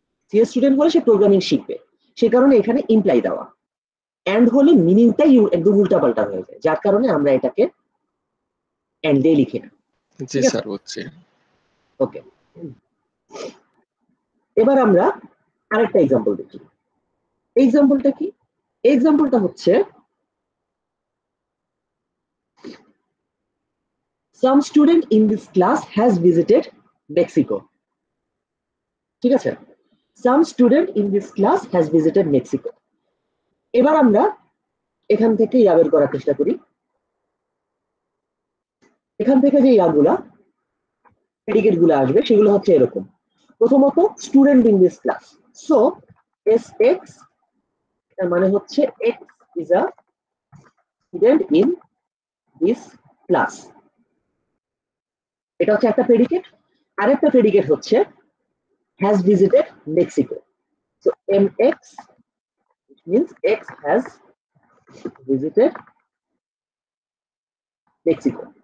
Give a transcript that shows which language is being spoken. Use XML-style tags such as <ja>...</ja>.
<bn>CS student হলে সে programming শিখবে, সে কারণে এখানে ইমপ্লাই দেওয়া। এন্ড হলে মিনিংটাই একদম উল্টাপাল্টা হয়ে যায়, যার কারণে আমরা এটাকে এন্ড দিয়ে লিখি না। জি স্যার, বুঝছি। ওকে, এবার আমরা আরেকটা এক্সাম্পল দেখি। এক্সাম্পলটা কি? এক্সাম্পলটা হচ্ছে</bn> <en>some student in this class has visited Mexico.</en> <bn>ঠিক আছে?</bn> <en>some student in this class has visited Mexico.</en> <bn>এবার আমরা এখান থেকে ইয়া বের করার চেষ্টা করি। এখান থেকে যে ইয়াগুলা প্রেডিকেট গুলো আসবে সেগুলো হচ্ছে এরকম।</bn> <en>প্রথমত student in this class, so S X</en> <bn>এর মানে হচ্ছে</bn> <en>X is a student in this class.</en> <bn>এটা হচ্ছে একটা প্রেডিকেট। আরেকটা প্রেডিকেট হচ্ছে</bn> <en>has visited Mexico. So mx, which means x has visited Mexico.</en>